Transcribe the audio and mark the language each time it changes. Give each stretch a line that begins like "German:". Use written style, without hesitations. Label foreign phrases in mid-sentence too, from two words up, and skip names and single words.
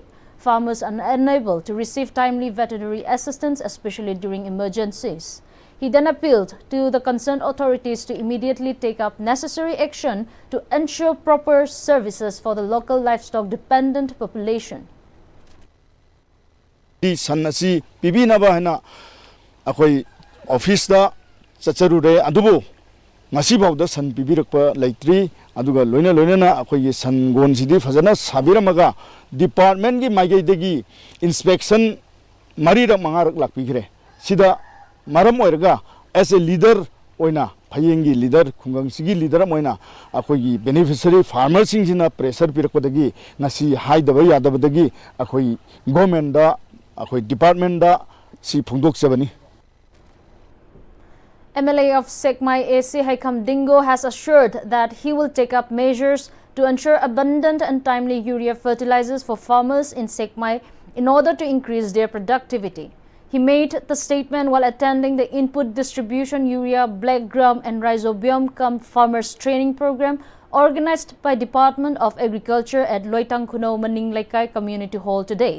English: Farmers are unable to receive timely veterinary assistance, especially during emergencies. He then appealed to the concerned authorities to immediately take up necessary action to ensure proper services for the local livestock-dependent population.
Manipuri: Sanasi pibinaba hena akoi office da chacharure adubu ngasi bawda san pibirakpa leitri aduga loina na akoi san gon sidi fajana sabiramaga department gi maigei degi inspection marira mangarak lakpigre sida maram oirga
English: as a leader
Manipuri: oina Payengi leader khungang sigi leader moina akoi
English: beneficiary farmers
Manipuri: singina pressure pirakpadagi ngasi haidaba yadabadagi akoi government da akoi department da si phungdok chabani.
English: MLA of Sekmai AC Haikam Dingo has assured that he will take up measures to ensure abundant and timely urea fertilizers for farmers in Sekmai in order to increase their productivity. He made the statement while attending the Input Distribution Urea, Black Gram and Rhizobium Camp Farmers Training Program organized by Department of Agriculture at Loitang Kuno Maninglaikai Community Hall today.